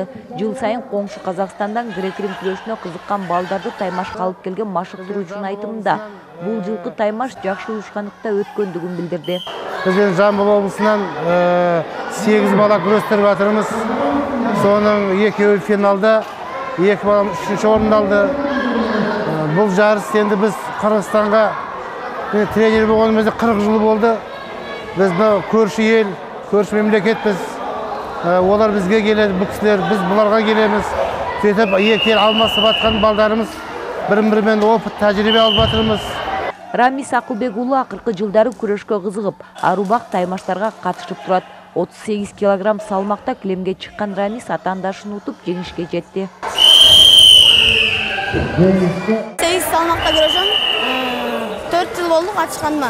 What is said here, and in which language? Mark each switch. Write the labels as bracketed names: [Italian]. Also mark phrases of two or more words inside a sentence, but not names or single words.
[Kyrgyz] Жыл сайын коңшу Казакстандан грек-рим күрөшүнө кызыккан балдарды таймашка алып келген машыктыруучунун айтымында бул жылкы таймаш жакшы уюшкандыкта өткөндүгүн билдирди. Биз Жамбыл облусунан 8 бала күрөштүрүп атырмыз. Сонун 2 финалда 2 бала 3-чү орунду алды. Бул жарыс енді біз Кыргызстанга тренер болгонубузда 40 жыл болду. [Kazakh] Біз көрші ел, көрші мемлекетпіз. Олар бізге келеді, бұл кісілер, біз бұларға келеміз. Сөйтіп, екі ел алмасып атқан балдарымыз бірін-бірімен опыт, тәжірибе алып жатырмыз. [Kyrgyz] Рамис Акылбек уулу акыркы жылдары күрөшкө кызыгып, арубак таймаштарга катышып турат. 38 килограмм салмакта килемге чыккан Рамис атаандашын утуп жеңишке жетти. 8 салмакта күрөшөм. 4 жыл болду катышканыма.